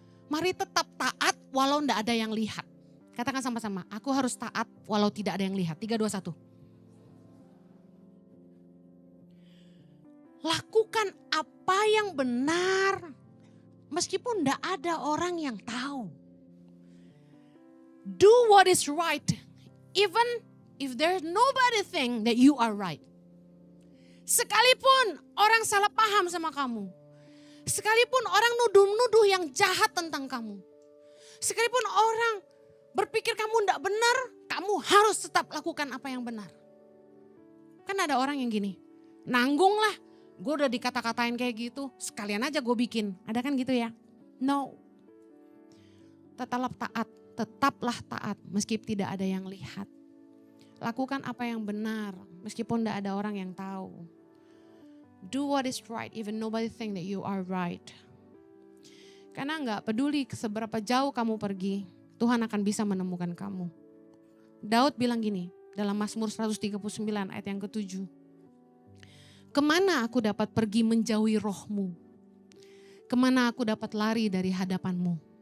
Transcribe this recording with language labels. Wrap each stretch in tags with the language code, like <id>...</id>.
<id>Mari tetap taat walau tidak ada yang lihat. Katakan sama-sama, aku harus taat walau tidak ada yang lihat. 3, 2, 1. Lakukan apa yang benar meskipun tidak ada orang yang tahu.</id> <en>Do what is right even if there's nobody think that you are right.</en> <id>Sekalipun orang salah paham sama kamu. Sekalipun orang nuduh-nuduh yang jahat tentang kamu. Sekalipun orang berpikir kamu tidak benar, kamu harus tetap lakukan apa yang benar. Kan ada orang yang gini, nanggung lah, gue udah dikata-katain kayak gitu, sekalian aja gue bikin. Ada kan gitu ya? No. Tetaplah taat meskipun tidak ada yang lihat. Lakukan apa yang benar meskipun tidak ada orang yang tahu.</id> <en>Do what is right even nobody think that you are right.</en> <id>Karena enggak peduli seberapa jauh kamu pergi, Tuhan akan bisa menemukan kamu. Daud bilang gini dalam Mazmur 139 ayat yang ke-7. Kemana aku dapat pergi menjauhi rohmu? Kemana aku dapat lari dari hadapanmu?</id>